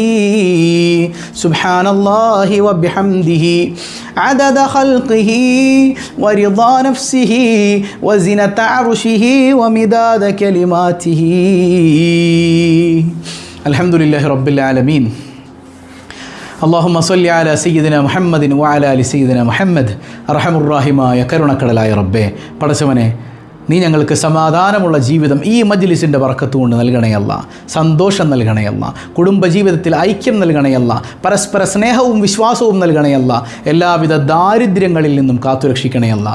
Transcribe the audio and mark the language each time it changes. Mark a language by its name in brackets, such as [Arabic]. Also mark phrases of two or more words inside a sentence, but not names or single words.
[Arabic] سبحان الله وبحمده عدد خلقه ورضا نفسه وزنة عرشه ومداد كلماته. الحمد لله رب العالمين. اللهم صل على سيدنا محمد وعلى آل سيدنا محمد. أرحم الراحماയ [Malayalam] കരുണക്കടലായ റബ്ബേ, പടച്ചവനെ, നീ ഞങ്ങൾക്ക് സമാധാനമുള്ള ജീവിതം ഈ മജ്ലിസിൻ്റെ ബർക്കത്ത് കൊണ്ട് നൽകണയല്ല, സന്തോഷം നൽകണയല്ല, കുടുംബജീവിതത്തിൽ ഐക്യം നൽകണയല്ല, പരസ്പര സ്നേഹവും വിശ്വാസവും നൽകണയല്ല, എല്ലാവിധ ദാരിദ്ര്യങ്ങളിൽ നിന്നും കാത്തുരക്ഷിക്കണയല്ല.